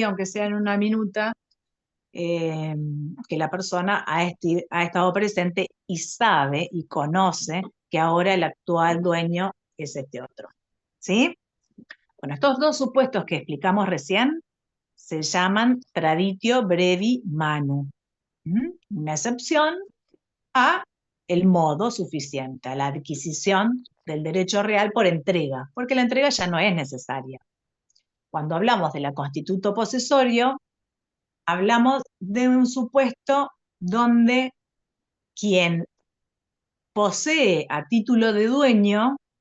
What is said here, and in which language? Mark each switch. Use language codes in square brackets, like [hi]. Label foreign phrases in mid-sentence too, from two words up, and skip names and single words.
[es] Aunque sea en una minuta, que la persona ha estado presente y sabe y conoce que ahora el actual dueño es este otro. ¿Sí? Bueno, estos dos supuestos que explicamos recién se llaman [la] traditio brevi manu. [es] Una excepción a el modo suficiente, a la adquisición del derecho real por entrega, porque la entrega ya no es necesaria. Cuando hablamos de la constituto posesorio, hablamos de un supuesto donde quien posee a título de dueño